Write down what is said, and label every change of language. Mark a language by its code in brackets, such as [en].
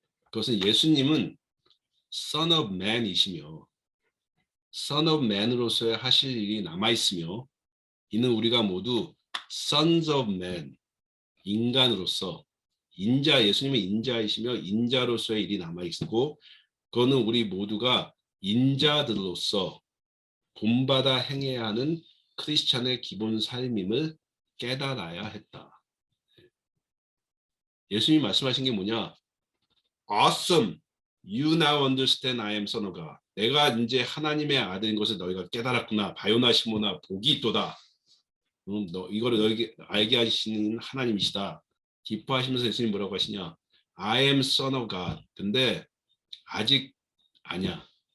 [ko] 그것은 예수님은 Son of Man이시며 Son of Man으로서의 하실 일이 남아있으며 이는 우리가 모두 Sons of Man, 인간으로서 인자, 예수님은 인자이시며 인자로서의 일이 남아있고 그거는 우리 모두가 인자들로서 본받아 행해야 하는 크리스찬의 기본 삶임을 깨달아야 했다. 예수님이 말씀하신 게 뭐냐? [en] Awesome! You now understand I am son of God. [ko] 내가 이제 하나님의 아들인 것을 너희가 깨달았구나. 바요나 시모나 복이 있도다. 이거를 너에게 알게 하시는 하나님이시다. 기뻐하시면서 예수님 뭐라고 하시냐? [en] I am son of God. [ko] 근데 아직 아니야.